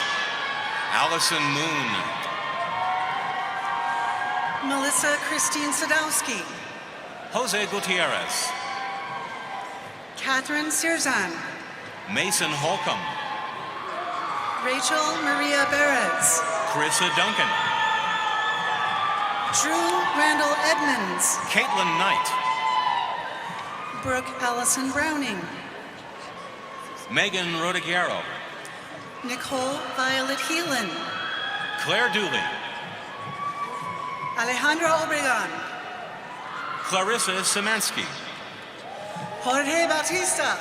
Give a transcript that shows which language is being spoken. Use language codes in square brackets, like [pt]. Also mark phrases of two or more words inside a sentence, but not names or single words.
[en] Allison Moon, Melissa Christine Sadowski, Jose Gutierrez, Catherine Sirzan, Mason Holcomb, Rachel Maria Perez, Carissa Duncan, Drew Randall Edmonds, Caitlin Knight, Brooke Allison Browning, Megan Rodiguero, Nicole Violet Heelan, Claire Dooley, Alejandra Obregon, Clarissa Szymanski, Jorge Bautista,